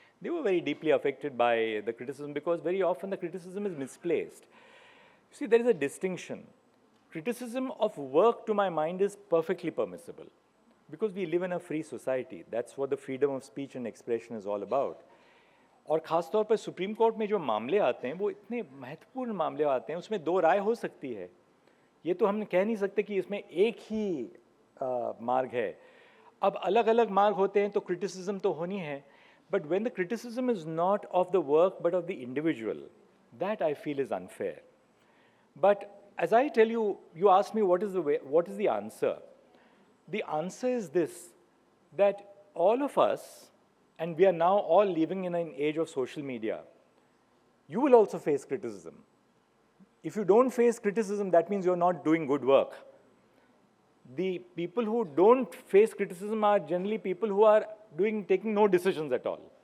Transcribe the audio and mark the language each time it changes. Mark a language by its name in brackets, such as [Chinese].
[English] They were very deeply affected by the criticism because very often the criticism is misplaced. You see, there is a distinction. Criticism of work, to my mind, is perfectly permissible because we live in a free society. That's what the freedom of speech and expression is all about. [Hindi] और ख़ास तौर पर supreme court में जो मामले आते हैं वो इतने महत्वपूर्ण मामले आते हैं, उसमें 2 राय हो सकती है. ये तो हम कह नहीं सकते कि इसमें एक ही मार्ग है. अब अलग अलग मार्ग होते हैं तो क्रिटिसिज्म तो होनी है, [English] But when the criticism is not of the work but of the individual, that I feel is unfair. But as I tell you, you ask me what is the answer? The answer is this, that all of us, and we are now all living in an age of social media, you will also face criticism. If you don't face criticism, that means you're not doing good work. The people who don't face criticism are generally people who are taking no decisions at all.